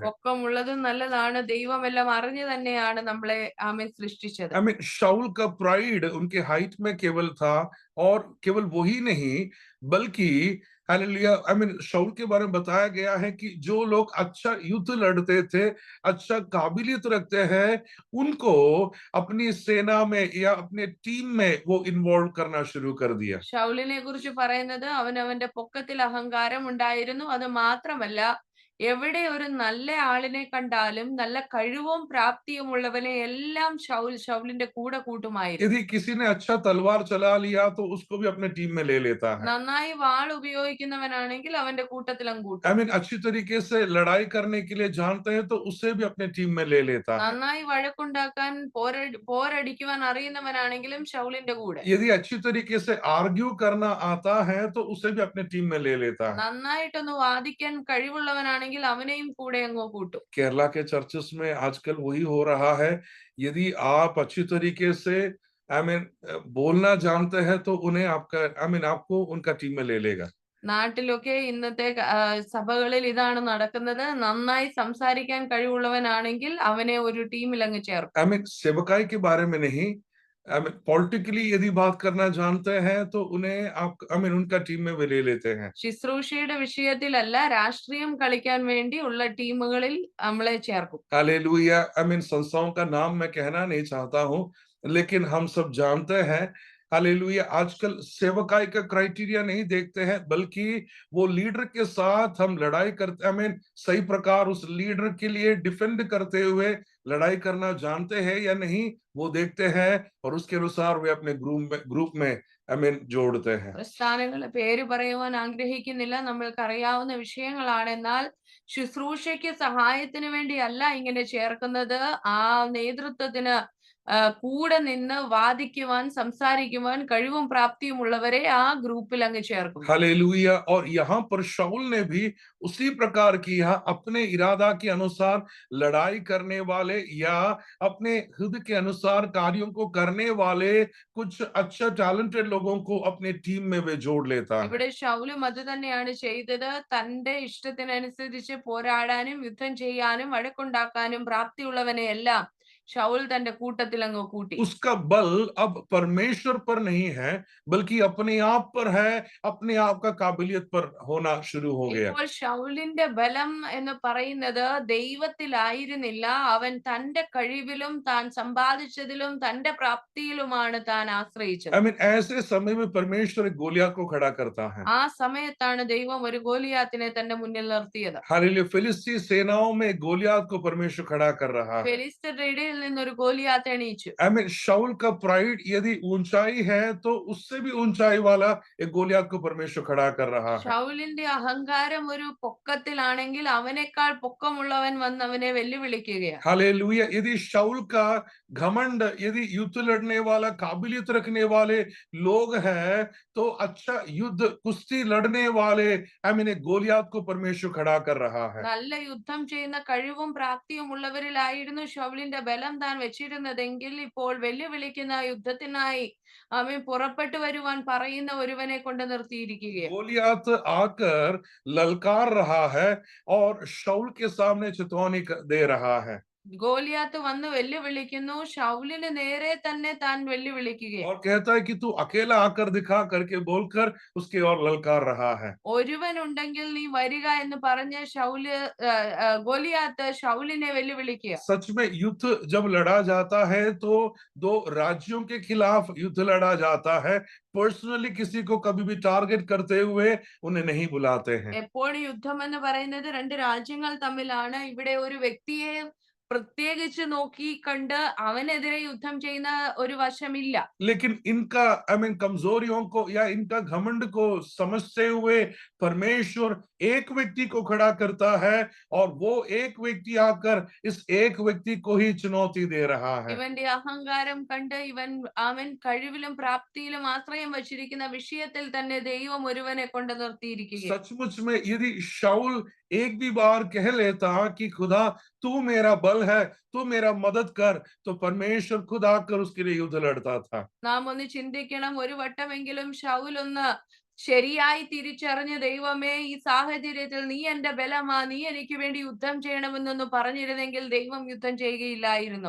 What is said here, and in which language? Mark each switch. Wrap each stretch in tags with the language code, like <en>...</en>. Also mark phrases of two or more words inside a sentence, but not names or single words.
<ml>പൊക്കമുള്ളതും നല്ലതാണ്. ദൈവം എല്ലാം അറിഞ്ഞു തന്നെയാണ് നമ്മളെ സൃഷ്ടിച്ചത്.</ml> <hi>शाऊल का प्राइड उनके हाइट में केवल था, और केवल वही नहीं बल्कि हालेलुया शाऊल के बारे में बताया गया है कि जो लोग अच्छा युद्ध लड़ते थे, अच्छा काबिलियत रखते हैं, उनको अपनी सेना में या अपने टीम में वो इन्वॉल्व करना शुरू कर दिया।</hi> <ml>ശൗലിനെ കുറിച്ച് പറയുന്നത് അവനവന്റെ പൊക്കത്തിൽ അഹങ്കാരം ഉണ്ടായിരുന്നു. അത് മാത്രമല്ല, എവിടെ ഒരു നല്ല ആളിനെ കണ്ടാലും നല്ല കഴിവും പ്രാപ്തിയും ഉള്ളവനെ എല്ലാം ശൗലിന്റെ കൂടെ കൂട്ടുമായിരുന്നു.</ml> <hi>यदि किसी ने अच्छा तलवार चला लिया तो उसको भी अपने टीम में ले लेता है।</hi> <ml>നന്നായി വാൾ ഉപയോഗിക്കുന്നവനാണെങ്കിൽ അവന്റെ കൂട്ടത്തിൽ അങ്ങ് കൂട്ടും.</ml> <hi>अच्छी तरीके से लड़ाई करने के लिए जानते हैं तो उसे भी अपने टीम में ले लेता है।</hi> <ml>നന്നായി വഴക്കുണ്ടാക്കാൻ പോരടിക്കുവാൻ അറിയുന്നവനാണെങ്കിലും ശൗലിന്റെ കൂടെ.</ml> <hi>यदि अच्छी तरीके से आर्ग्यू करना आता है तो उसे भी अपने टीम में ले लेता है।</hi> <ml>നന്നായിട്ടൊന്ന് വാദിക്കാൻ കഴിവുള്ളവനാണെങ്കിൽ അവനെയും കൂടെ അങ്ങ് കൂട്ടും.</ml> <hi>केरला के चर्चेस में आजकल वही हो रहा है। यदि आप अच्छी तरीके से बोलना जानते हैं तो उन्हें आपका आपको उनका टीम में ले लेगा।</hi> <ml>നാട്ടിലൊക്കെ ഇന്നത്തെ സഭകളിൽ ഇതാണ് നടക്കുന്നത്. നന്നായി സംസാരിക്കാൻ കഴിവുള്ളവനാണെങ്കിൽ അവനെ ഒരു ടീമിൽ അങ്ങ് ചേർക്കും.</ml> <hi>सेवकाई के बारे में नहीं, पॉलिटिकली यदि बात करना जानते हैं तो उन्हें आप उनका टीम में वे ले लेते हैं।</hi> <ml>ശുശ്രൂഷയുടെ വിഷയത്തിലല്ല, രാഷ്ട്രീയം കളിക്കാൻ വേണ്ടി ഉള്ള ടീമുകളിൽ നമ്മളെ ചേർക്കും.</ml> <hi>हालेलुया। संस्थाओं का नाम मैं कहना नहीं चाहता हूं, लेकिन हम सब जानते हैं हालेलुया आजकल सेवकाई का क्राइटेरिया नहीं देखते हैं, बल्कि वो लीडर के साथ हम लड़ाई करते सही प्रकार उस लीडर के लिए डिफेंड करते हुए लड़ाई करना जानते हैं या नहीं वो देखते हैं और उसके अनुसार वे अपने ग्रुप में</hi> <en>I mean</en> <hi>जोड़ते हैं।</hi> <ml>പ്രസ്ഥാനങ്ങളുടെ പേര് പറയുവാൻ ആഗ്രഹിക്കുന്നില്ല. നമ്മൾക്കറിയാവുന്ന വിഷയങ്ങളാണ്. എന്നാൽ ശുശ്രൂഷയ്ക്ക് സഹായത്തിന് വേണ്ടിയല്ല ഇങ്ങനെ ചേർക്കുന്നത്. ആ നേതൃത്വത്തിന് കൂടെ നിന്ന് വാദിക്കുവാൻ, സംസാരിക്കുവാൻ കഴിവും പ്രാപ്തിയും ഉള്ളവരെ ആ ഗ്രൂപ്പിൽ അങ്ങ് ചേർക്കുന്നു.</ml> <hi>हालेलुया। और यहाँ पर शाऊल ने भी उसी प्रकार किया, अपने इरादा के अनुसार लड़ाई करने वाले या अपने हृदय के अनुसार कार्यों को करने वाले कुछ अच्छा टैलेंटेड लोगों को अपने टीम में वे जोड़ लेता है।</hi> <ml>ഇവിടെ ശൗലും അത് തന്നെയാണ് ചെയ്തത്. തന്റെ ഇഷ്ടത്തിനനുസരിച്ച് പോരാടാനും യുദ്ധം ചെയ്യാനും വഴക്കുണ്ടാക്കാനും പ്രാപ്തിയുള്ളവനെ എല്ലാം ശൗൽ തന്റെ കൂട്ടത്തിൽ അങ്ങ് കൂട്ടി.</ml> <hi>उसका बल अब परमेश्वर पर नहीं है बल्कि अपने आप पर है, अपने आप का काबिलियत पर होना शुरू हो गया।</hi> <ml>ഇപ്പോൾ ശൗലിന്റെ ബലം എന്ന് പറയുന്നത് ദൈവത്തിലായിരുന്നില്ല. അവൻ തന്റെ കഴിവിലും താൻ സമ്പാദിച്ചതിലും തന്റെ പ്രാപ്തിയിലുമാണ് താൻ ആശ്രയിച്ചത്.</ml> <en>I mean</en> <hi>ऐसे समय में परमेश्वर एक गोलियत को खड़ा करता है।</hi> <ml>ആ സമയത്താണ് ദൈവം ഒരു ഗോലിയാത്തിനെ तന്റെ മുന്നിൽ നിർത്തിയത്.</ml> <hi>हालेलुया। फिलिस्ती सेनाओं में गोलियत को परमेश्वर खड़ा कर रहा है।</hi> <ml>ഫെലിസ്ത്യരുടെ ഇടയിൽ നിന്ന് ഒരു ഗോലിയാത്ത് എണീച്ചു.</ml> <en>I mean</en> <hi>शाऊल का प्राइड यदि ऊंचाई है तो उससे भी ऊंचाई वाला एक गोलियत को परमेश्वर खड़ा कर रहा है।</hi> <ml>ശൗലിന്റെ അഹങ്കാരം ഒരു പൊക്കത്തിലാണെങ്കിൽ അവനേക്കാൾ പൊക്കമുള്ളവൻ വന്ന് അവനെ വെല്ലുവിളിക്കുകയാണ്.</ml> <hi>हालेलुया। यदि शाऊल का घमंड, यदि युद्ध लड़ने वाला काबिलियत रखने वाले लोग हैं तो अच्छा युद्ध कुश्ती लड़ने वाले</hi> <en>I mean</en> <hi>एक गोलियत को परमेश्वर खड़ा कर रहा है।</hi> <ml>നല്ല യുദ്ധം ചെയ്യുന്ന കഴിവും പ്രാപ്തിയും ഉള്ളവരിലായിരുന്നു ശൗലിന്റെ ബലം താൻ വെച്ചിരുന്നതെങ്കിൽ ഇപ്പോൾ വെല്ലുവിളിക്കുന്ന യുദ്ധത്തിനായി അവൻ പുറപ്പെട്ടു വരുവാൻ പറയുന്ന ഒരുവനെ കൊണ്ട് നിർത്തിയിരിക്കുകയാണ്.</ml> <hi>गोलियत आकर ललकार रहा है और शाऊल के सामने चेतावनी दे रहा है</hi> <ml>ഗോലിയാത്ത് വന്ന് വെല്ലുവിളിക്കുന്നു. ശൗലിന് നേരെ തന്നെ താൻ വെല്ലുവിളിക്കുകയാണ്.</ml> <hi>और कहता है कि तू अकेला आकर दिखा करके बोलकर उसके और ललकार रहा है।</hi> <ml>ഒരുവൻ ഉണ്ടെങ്കിൽ നീ വരിക എന്ന് പറഞ്ഞ് ഗോലിയാത്ത് ശൗലിനെ വെല്ലുവിളിക്കുക.</ml> <hi>सच में युद्ध जब लड़ा जाता है तो दो राज्यों के खिलाफ युद्ध लड़ा जाता है। पर्सनली किसी को कभी भी टारगेट करते हुए उन्हें नहीं बुलाते हैं।</hi> <ml>എപ്പോഴും യുദ്ധം എന്ന് പറയുന്നത് രണ്ട് രാജ്യങ്ങൾ തമ്മിലാണ്. ഇവിടെ ഒരു വ്യക്തിയെ പ്രത്യേകിച്ച് നോക്കി കണ്ട് അവനെതിരെ യുദ്ധം ചെയ്യുന്ന ഒരു വശമില്ല.</ml> <hi>लेकिन इनका</hi> <en>I mean</en> <hi>कमजोरियों को या इनका घमंड को समझते हुए परमेश्वर एक व्यक्ति को खड़ा करता है और वो एक व्यक्ति आकर इस एक व्यक्ति को ही चुनौती दे रहा है।</hi> <ml>ഇവന്റെ അഹങ്കാരം കണ്ട് അവൻ കഴിവിലും പ്രാപ്തിയിലും ആശ്രയം വച്ചിരിക്കുന്ന വിഷയത്തിൽ തന്നെ ദൈവം ഒരുവനെ കൊണ്ട് നിർത്തിയിരിക്കുകയാണ്.</ml> <hi>सचमुच में यदि शाऊल एक भी बार कह लेता कि खुदा तू मेरा बल है, तू मेरा मदद कर, तो परमेश्वर खुद आकर उसके लिए युद्ध लड़ता था।</hi> <ml>നാം ഒന്ന് ചിന്തിക്കണം. ഒരു വട്ടമെങ്കിലും ശൗൽ ഒന്ന് ശരിയായി തിരിച്ചറിഞ്ഞ ദൈവമേ ഈ സാഹചര്യത്തിൽ നീ എന്റെ ബലമാ, നീ എനിക്ക് വേണ്ടി യുദ്ധം ചെയ്യണമെന്നൊന്ന് പറഞ്ഞിരുന്നെങ്കിൽ ദൈവം യുദ്ധം ചെയ്യുകയില്ലായിരുന്നോ?</ml>